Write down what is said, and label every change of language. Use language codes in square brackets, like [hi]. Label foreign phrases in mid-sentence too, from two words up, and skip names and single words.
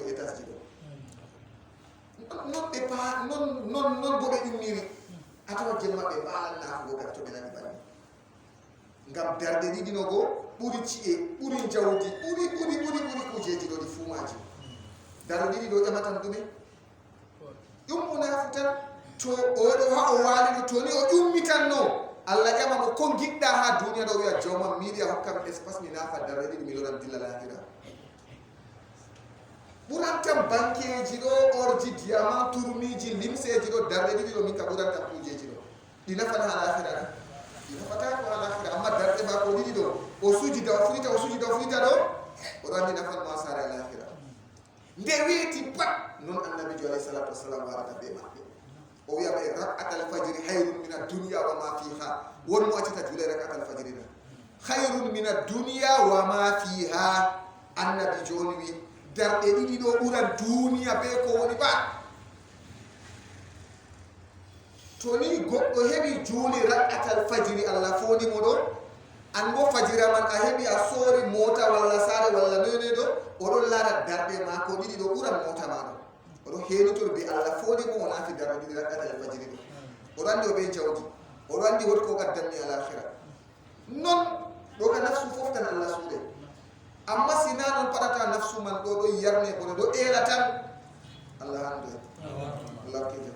[ff] yo etas dido non be pa non bo be ummiri atawa jema be baalan na ko gatto be nani bani ngam darde didi no go buri ci'e buri jawdi buri kujeji do di fumaji darde didi do jamatan dume dum munafitan to odo ha o wali to ni o ummitanno Allah jama mo ko gidda ha duniya do wiya joma media hokkam espace ni nafa darade mi loran dilla lahira burantam bankeji do orji diamant tourniji limseji do darade do min ka burantam kujeji do dina fata ha lahira dina fata ko lahira amma darde ba ko didi do o suji do furita do o randi nafa ma sare lahira nde weti pat non annabi [ar] صلى الله عليه وسلم [ff] warata be mabbe o wi'a be [ar] ركعتا الفجر خير من الدنيا وما فيها [ff] won mo acita julay [ar] ركعتا الفجر [ff] na [ar] خير من الدنيا وما فيها [ff] annabi joni wi darde didi do bura duniya be ko woni ba to ni goddo hebi juli [ar] ركعتا الفجر [ff] Allah fodi mo do an bo fajira man a hebi a sori mota walla sare walla nene do o don lara darde ma ko didi do bura mota ma do o do henitor be Allah fodi mo na fi darde didi [ar] ركعتا الفجر [ff] do o randi o be jawdi o randi wot ko gaddanni al-akhirah non do ka nafsu foftan Allah suude amma sina non padata nafsu man do yarne bono do elatan Allah hande Allah ke jam